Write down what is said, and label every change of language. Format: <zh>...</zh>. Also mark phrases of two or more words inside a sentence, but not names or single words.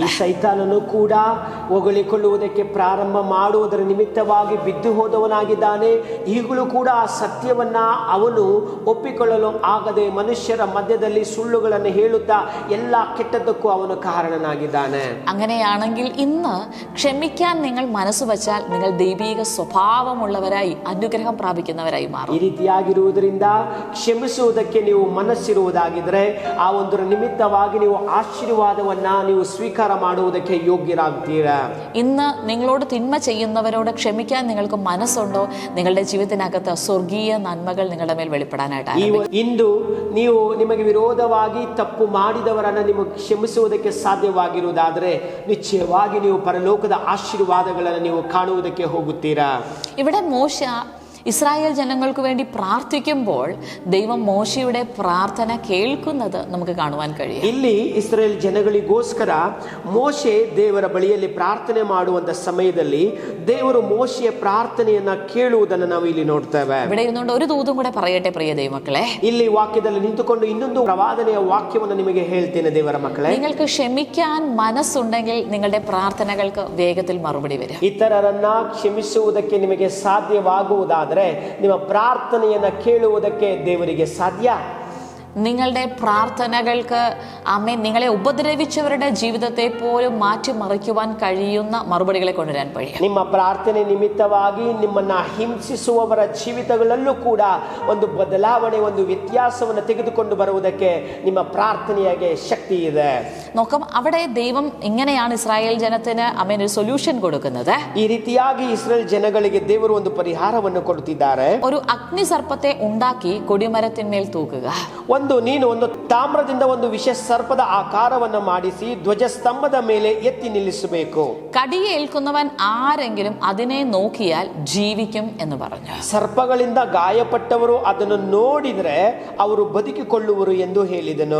<kn>ಸೈತಾನನು ಕೂಡ ಹೊಗಳಿಕೊಳ್ಳುವುದಕ್ಕೆ ಪ್ರಾರಂಭ ಮಾಡುವುದರ ನಿಮಿತ್ತವಾಗಿ ಬಿದ್ದು ಹೋದವನಾಗಿದ್ದಾನೆ. ಈಗಲೂ ಕೂಡ ಆ ಸತ್ಯವನ್ನ ಅವನು ಒಪ್ಪಿಕೊಳ್ಳಲು ಆಗದೆ ಮನುಷ್ಯರ ಮಧ್ಯದಲ್ಲಿ ಸುಳ್ಳುಗಳನ್ನು ಹೇಳುತ್ತಾ ಎಲ್ಲ ಕೆಟ್ಟದ್ದಕ್ಕೂ ಅವನು ಕಾರಣನಾಗಿದ್ದಾನೆ.</kn> <ml>അങ്ങനെയാണെങ്കിൽ ഇന്ന് ക്ഷമിക്കാൻ നിങ്ങൾ മനസ്സ് വെച്ചാൽ നിങ്ങൾ ദൈവിക സ്വഭാവമുള്ളവരായി അനുഗ്രഹം പ്രാപിക്കുന്നവരായി മാറും.</ml> <kn>ಈ ರೀತಿಯಾಗಿರುವುದರಿಂದ ಕ್ಷಮಿಸುವುದಕ್ಕೆ ನೀವು ಮನಸ್ಸಿರುವುದಾಗಿದ್ರೆ ಆ ಒಂದು ನಿಮಿತ್ತವಾಗಿ ನೀವು ಆಶೀರ್ವಾದವನ್ನ ನೀವು ಸ್ವೀಕಾರ ಮಾಡುವುದಕ್ಕೆ ಯೋಗ್ಯರಾಗ್ತೀರಾ.</kn> <ml>ഇന്ന് നിങ്ങളോട് തിന്മ ചെയ്യുന്നവരോട് ക്ഷമിക്കാൻ നിങ്ങൾക്ക് മനസ്സുണ്ടോ? നിങ്ങളുടെ ജീവിതത്തിനകത്ത് സ്വർഗീയ നന്മകൾ നിങ്ങളുടെ മേൽ വെളിപ്പെടാനായിട്ട്</ml> <kn>ಇಂದು ನೀವು ನಿಮಗೆ ವಿರೋಧವಾಗಿ ತಪ್ಪು ಮಾಡಿದವರನ್ನ ನಿಮಗೆ ಕ್ಷಮಿಸುವುದಕ್ಕೆ ಸಾಧ್ಯವಾಗಿರುವುದಾದರೆ ನಿಶ್ಚಯವಾಗಿ ನೀವು ಪರಲೋಕದ ಆಶೀರ್ವಾದಗಳನ್ನು ನೀವು ಕಾಣುವುದಕ್ಕೆ ಹೋಗುತ್ತೀರಾ.</kn> <ml>ഇവിടെ മോശ ഇസ്രായേൽ ജനങ്ങൾക്ക് വേണ്ടി പ്രാർത്ഥിക്കുമ്പോൾ ദൈവം മോശയുടെ പ്രാർത്ഥന കേൾക്കുന്നത് നമുക്ക് കാണുവാൻ കഴിയും.</ml> <kn>ಇಲ್ಲಿ ಇಸ್ರೇಲ್ ಜನಗಳಿಗೋಸ್ಕರ ಮೋಶೆ ದೇವರ ಬಳಿಯಲ್ಲಿ ಪ್ರಾರ್ಥನೆ ಮಾಡುವಂತ ಸಮಯದಲ್ಲಿ ದೇವರು ಮೋಶೆಯ ಪ್ರಾರ್ಥನೆಯನ್ನ ಕೇಳುವುದನ್ನು ನಾವು ಇಲ್ಲಿ ನೋಡ್ತೇವೆ.</kn> <ml>ഇവിടെ ഇരുന്നുകൊണ്ട് ഒരു ദൂതും കൂടെ പറയട്ടെ പ്രിയ ദൈവമക്കളെ.</ml> <kn>ಇಲ್ಲಿ ವಾಕ್ಯದಲ್ಲಿ ನಿಂತುಕೊಂಡು ಇನ್ನೊಂದು ಪ್ರವಾದನೆಯ ವಾಕ್ಯವನ್ನು ನಿಮಗೆ ಹೇಳ್ತೇನೆ ದೇವರ ಮಕ್ಕಳೇ.</kn> <ml>നിങ്ങൾക്ക് ക്ഷമിക്കാൻ മനസ്സുണ്ടെങ്കിൽ നിങ്ങളുടെ പ്രാർത്ഥനകൾക്ക് വേഗത്തിൽ മറുപടി വരും.</ml> <kn>ಇತರರನ್ನ ಕ್ಷಮಿಸುವುದಕ್ಕೆ ನಿಮಗೆ ಸಾಧ್ಯವಾಗುವುದಾದರೆ ನಿಮ್ಮ ಪ್ರಾರ್ಥನೆಯನ್ನ ಕೇಳುವುದಕ್ಕೆ ದೇವರಿಗೆ ಸಾಧ್ಯ.</kn> <ml>നിങ്ങളുടെ പ്രാർത്ഥനകൾക്ക് നിങ്ങളെ ഉപദ്രവിച്ചവരുടെ ജീവിതത്തെ പോലും മാറ്റിമറിക്കുവാൻ കഴിയുന്ന മറുപടികളെ കൊണ്ടുവരാൻ കഴിയും.</ml> <kn>ನಿಮ್ಮ ಪ್ರಾರ್ಥನೆ ನಿಮಿತ್ತವಾಗಿ ನಿಮ್ಮನ್ನ ಹಿಂಸಿಸುವವರ ಜೀವಿತಗಳಲ್ಲೂ ಕೂಡ ಒಂದು ಬದಲಾವಣೆ, ಒಂದು ವ್ಯತ್ಯಾಸವನ್ನು ತೆಗೆದುಕೊಂಡು ಬರುವುದಕ್ಕೆ ನಿಮ್ಮ ಪ್ರಾರ್ಥನೆಯಾಗೆ ಶಕ್ತಿ ಇದೆ.</kn> <ml>നോക്കാം, അവിടെ ദൈവം ഇങ്ങനെയാണ് ഇസ്രായേൽ ജനത്തിന് ഒരു സൊല്യൂഷൻ കൊടുക്കുന്നത്.</ml> <kn>ಈ ರೀತಿಯಾಗಿ ಇಸ್ರೇಲ್ ಜನಗಳಿಗೆ ದೇವರು ಒಂದು ಪರಿಹಾರವನ್ನು ಕೊಡುತ್ತಿದ್ದಾರೆ.</kn> <ml>ഒരു അഗ്നിസർപ്പത്തെ ഉണ്ടാക്കി കൊടിമരത്തിന്മേൽ തൂക്കുക.</ml> <kn>ನೀನು ಒಂದು ತಾಮ್ರದಿಂದ ಒಂದು ವಿಷ ಸರ್ಪದ ಆಕಾರವನ್ನು ಮಾಡಿಸಿ ಧ್ವಜಸ್ತಂಭದ ಮೇಲೆ ಎತ್ತಿ ನಿಲ್ಲಿಸಬೇಕು.</kn> <ml>കടിയേൽക്കുന്നവൻ ആരെങ്കിലും അതിനെ നോക്കിയാൽ ജീവിക്കും എന്ന് പറഞ്ഞു.</ml> <kn>ಸರ್ಪಗಳಿಂದ ಗಾಯಪಟ್ಟವರು ಅದನ್ನು ನೋಡಿದ್ರೆ ಅವರು ಬದುಕಿಕೊಳ್ಳುವರು ಎಂದು ಹೇಳಿದನು.</kn>